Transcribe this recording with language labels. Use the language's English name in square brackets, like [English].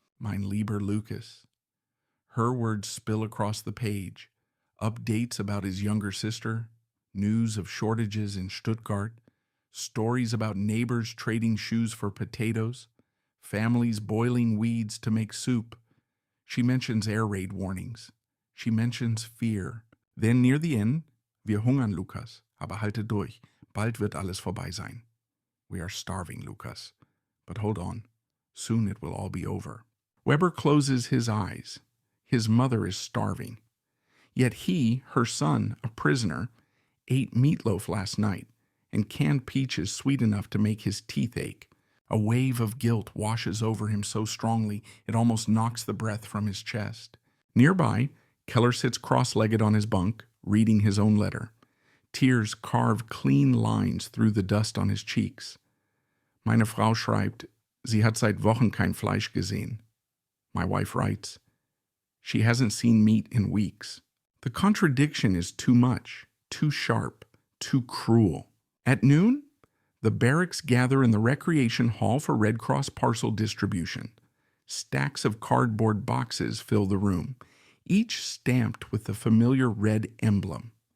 [German] Mein lieber Lukas. [English] Her words spill across the page. Updates about his younger sister, news of shortages in Stuttgart, stories about neighbors trading shoes for potatoes, families boiling weeds to make soup. She mentions air raid warnings. She mentions fear. Then near the end, [German] wir hungern, Lukas, aber halte durch. Bald wird alles vorbei sein. [English] We are starving, Lukas. But hold on. Soon it will all be over. Weber closes his eyes. His mother is starving. Yet he, her son, a prisoner, ate meatloaf last night and canned peaches sweet enough to make his teeth ache. A wave of guilt washes over him so strongly it almost knocks the breath from his chest. Nearby, Keller sits cross-legged on his bunk, reading his own letter. Tears carve clean lines through the dust on his cheeks. [German] Meine Frau schreibt, sie hat seit Wochen kein Fleisch gesehen. [English] My wife writes, she hasn't seen meat in weeks. The contradiction is too much, too sharp, too cruel. At noon, the barracks gather in the recreation hall for Red Cross parcel distribution. Stacks of cardboard boxes fill the room, each stamped with the familiar red emblem.